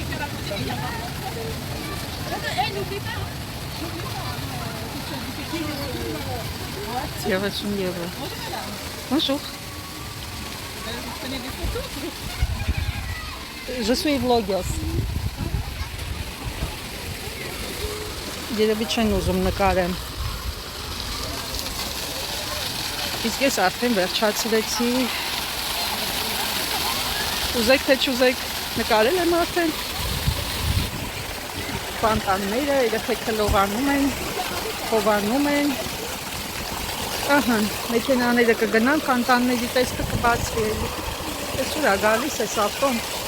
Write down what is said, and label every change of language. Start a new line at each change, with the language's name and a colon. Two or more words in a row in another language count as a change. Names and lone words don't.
Armenian: Եվսուն եվրո։ Bonjour.
French: Je suis vlogeuse.
Armenian: Երևի չեն ուզում նկարեմ։ Իսկ ես արդեն վերջացրեցի։ Ուզեք թե չուզեք նկարել եմ արդեն։ Ֆանտանները, երեխեքը լողանում են, խովանում են։ Ահա, մեքենաները կգնան, ֆանտանների տեսքը կբացվի։ Այս ուր է գալիս էս ավտոն։